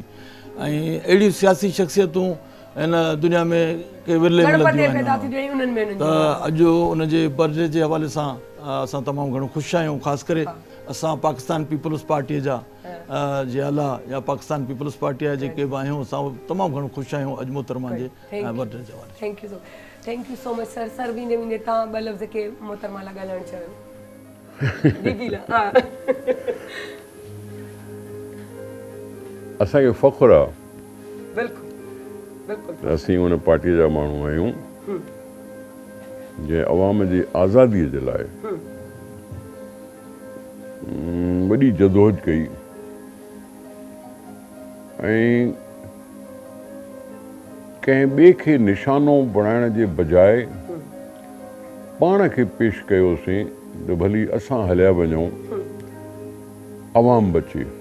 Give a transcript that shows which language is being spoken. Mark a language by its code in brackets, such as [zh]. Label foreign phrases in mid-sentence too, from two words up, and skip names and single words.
[sd] ऐं अहिड़ियूं सियासी शख़्सियतूं हिन दुनिया में के विरले मिलंदियूं आहिनि। त अॼु उनजे बर्थडे जे हवाले सां असां तमामु घणो ख़ुशि आहियूं। ख़ासि करे असां पाकिस्तान पीपल्स पार्टीअ जा जे आला या पाकिस्तान पीपल्स पार्टीअ जा जेके बि आहियूं, असां तमामु घणो ख़ुशि आहियूं अॼु मोहतरमा जे बर्थडे जे हवाले। [en] Thank you so much sir. [sd] सर वेंदे वेंदे तव्हां ॿ लफ़्ज़ के मोहतरमा लाइ ॻाल्हाइणु चाहियो? असांखे फ़ख़्रु आहे बिल्कुलु असीं उन पार्टीअ जा माण्हू आहियूं जंहिं अवाम जी आज़ादीअ जे लाइ वॾी जदोजहद कई ऐं कंहिं ॿिए खे निशानो बणाइण जे बजाए पाण खे पेश कयोसीं त भली असां हलिया वञूं, अवाम बचे।